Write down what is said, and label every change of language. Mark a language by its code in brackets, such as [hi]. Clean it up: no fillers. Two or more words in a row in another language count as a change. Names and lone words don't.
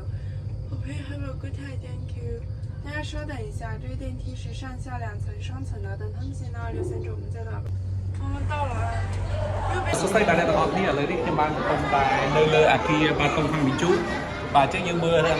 [en] Okay, have a good day, thank you. [zh] 大家稍等一下，这个电梯是上下两层双层的，等他们先到2、6、3我们再到。我们到了。 [km] សួស្ដីបាទអ្នកទាំងអស់គ្នាឥឡូវនេះខ្ញុំបានកំពុងតែនៅលើអគារបាទតុងហ្វាំងមីជូបាទអញ្ចឹងយើងមើលរឿង